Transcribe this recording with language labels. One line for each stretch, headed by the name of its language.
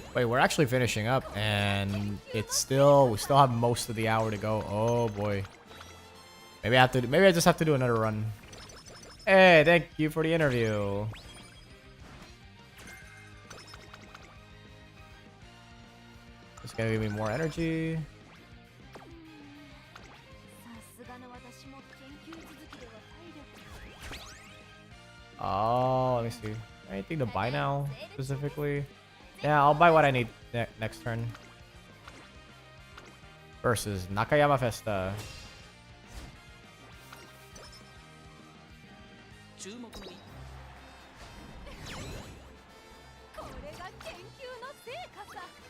English: Wait, we're actually finishing up, and we still have most of the hour to go. Oh boy. Maybe I just have to do another run. Hey, thank you for the interview. It's gonna give me more energy.
Japanese: さすがの私も研究続きでは体力。
English: Oh, let me see. Anything to buy now specifically? Yeah, I'll buy what I need next turn. Versus Nakayama Festa.
Japanese: 注目のこれが研究の成果さ。